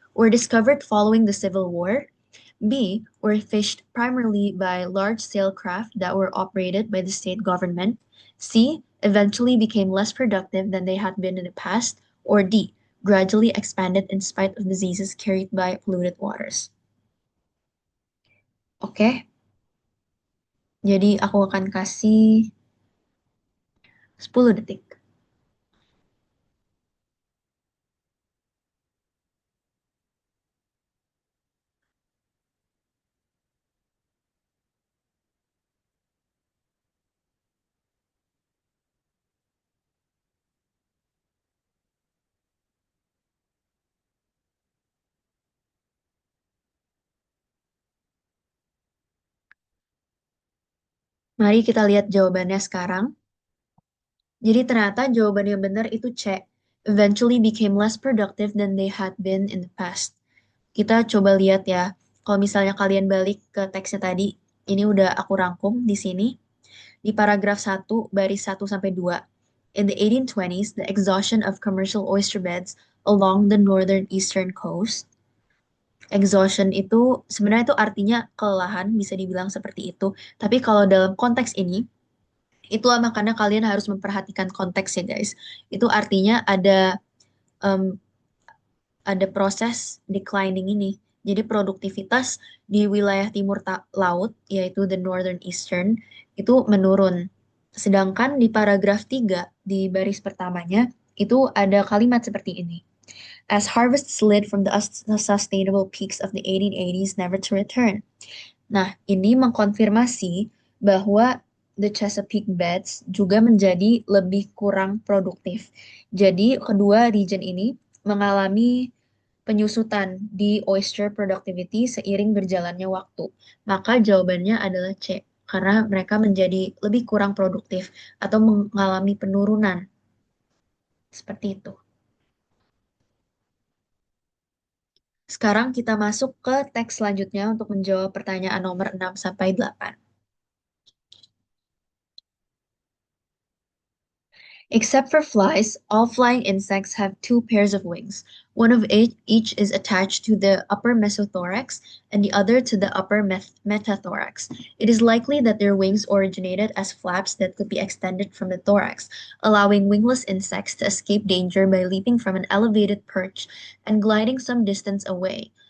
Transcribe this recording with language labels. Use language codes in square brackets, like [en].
[en] were discovered following the Civil War, B. were fished primarily by large sail craft that were operated by the state government, C. eventually became less productive than they had been in the past, or D. gradually expanded in spite of diseases carried by polluted waters. [id] Oke, jadi aku akan kasih 10 detik. Mari kita lihat jawabannya sekarang. Jadi ternyata jawaban yang benar itu C. Eventually became less productive than they had been in the past. Kita coba lihat ya. Kalau misalnya kalian balik ke teksnya tadi, ini udah aku rangkum di sini. Di paragraf 1, baris 1 sampai 2. [en] In the 1820s, the exhaustion of commercial oyster beds along the northern eastern coast. [id] Exhaustion itu sebenarnya itu artinya kelelahan, bisa dibilang seperti itu. Tapi kalau dalam konteks ini, itulah makanya kalian harus memperhatikan konteks ya guys. Itu artinya em, ada proses declining ini. Jadi produktivitas di wilayah timur laut, yaitu [en] the northern eastern, [id] itu menurun. Sedangkan di paragraf 3 di baris pertamanya, itu ada kalimat seperti ini. As harvest slid from the sustainable peaks of the 1880s never to return. Nah, ini mengkonfirmasi bahwa the Chesapeake Beds juga menjadi lebih kurang produktif. Jadi, kedua region ini mengalami penyusutan di [en] oyster productivity [id] seiring berjalannya waktu. Maka jawabannya adalah C, karena mereka menjadi lebih kurang produktif atau mengalami penurunan. Seperti itu. Sekarang kita masuk ke teks selanjutnya untuk menjawab pertanyaan nomor 6 sampai 8. [en] Except for flies, all flying insects have two pairs of wings. One of each is attached to the upper mesothorax and the other to the upper metathorax. It is likely that their wings originated as flaps that could be extended from the thorax, allowing wingless insects to escape danger by leaping from an elevated perch and gliding some distance away.